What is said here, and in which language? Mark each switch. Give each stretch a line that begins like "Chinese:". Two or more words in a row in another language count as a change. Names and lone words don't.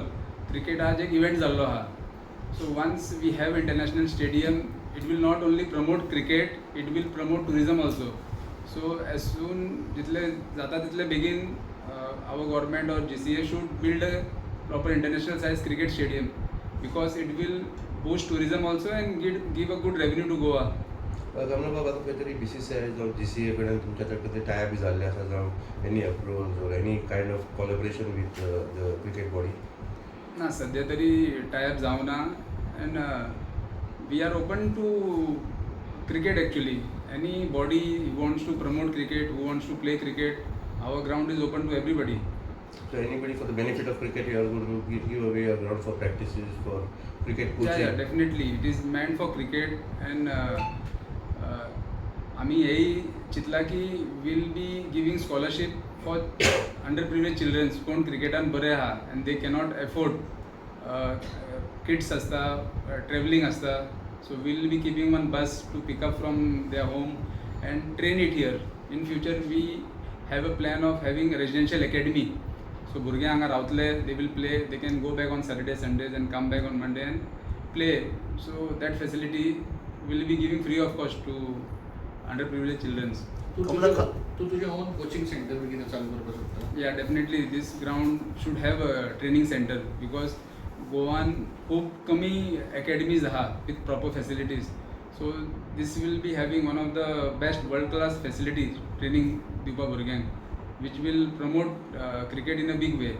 Konkani: क्रिकेट आज एक इव्हेंट जाल्लो आहा.
English: so once we have international stadium it will not only promote cricket it will promote tourism also. so as soon
Konkani: जितले जाता तितले बेगीन
English: our government or GCA should build a proper international size cricket stadium because it will boost tourism also and give a good revenue to Goa.
Konkani: कमलाबाब आतां खंय तरी BCCI जावं GCA कडेन तुमच्या कितें टायप बी जाल्ले आसा जावं
English: any approvals or any kind of collaboration with the cricket body?
Konkani: ना सध्या तरी टायप जावं ना
English: and we are open to cricket actually. anybody who wants to promote cricket who wants to play cricket our ground is open to everybody. So anybody for the benefit of cricket, you are going to give away a ground for practices for cricket coaching? Yeah, definitely. It is meant for cricket and
Konkani: आम्ही हेही चितला की
English: will be giving scholarship for underprivileged children
Konkani: कोण क्रिकेटान बरे आहा
English: and they cannot afford.
Konkani: किड्स आसता ट्रॅवलिंग आसता.
English: so we will be keeping one bus to pick up from their home and train it here. in future we have a plan of having residential academy. सो
Konkani: भुरगे हांगा रावतले
English: they will play they can go back on Saturday Sundays and come back on Monday and play. so that facility will be giving free of cost to underprivileged children.
Konkani: तू तुझे
English: own coaching centre
Konkani: बी कितें चालू करपाक शकता?
English: ya definitely this ground should have a training centre because
Konkani: गोवान खूब कमी अकॅडमीज आहा
English: with proper facilities. so this will be having one of the best world class facilities
Konkani: ट्रेनिंग दिवपा भुरग्यांक
English: which will promote cricket in a big way.